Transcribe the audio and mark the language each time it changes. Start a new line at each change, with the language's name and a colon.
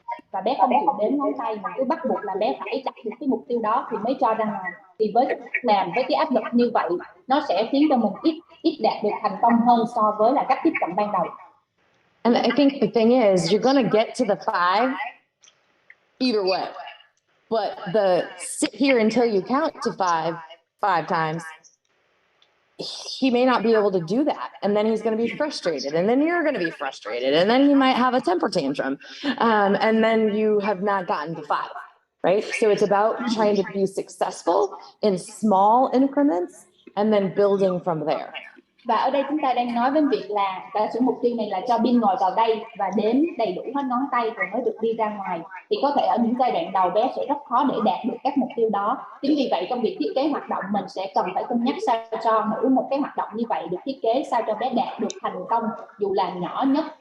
Vietnamese: và bé không chịu đếm ngón tay mà cứ bắt buộc là bé phải đạt được cái mục tiêu đó thì mới cho ra ngoài. Thì với cái áp lực như vậy nó sẽ khiến cho mình ít đạt được thành công hơn so với là cách tiếp cận ban đầu.
English: And I think the thing is, you're going to get to the 5 either way. But the sit here until you count to 5 times, he may not be able to do that. And then he's going to be frustrated. And then you're going to be frustrated. And then he might have a temper tantrum. And then you have not gotten to 5, right? So it's about trying to be successful in small increments and then building from there.
Vietnamese: Và ở đây chúng ta đang nói với việc là giả sử mục tiêu này là cho Bin ngồi vào đây và đếm đầy đủ hết ngón tay rồi mới được đi ra ngoài. Thì có thể ở những giai đoạn đầu bé sẽ rất khó để đạt được các mục tiêu đó. Chính vì vậy trong việc thiết kế hoạt động mình sẽ cần phải cân nhắc sao cho mỗi một cái hoạt động như vậy được thiết kế sao cho bé đạt được thành công dù là nhỏ nhất.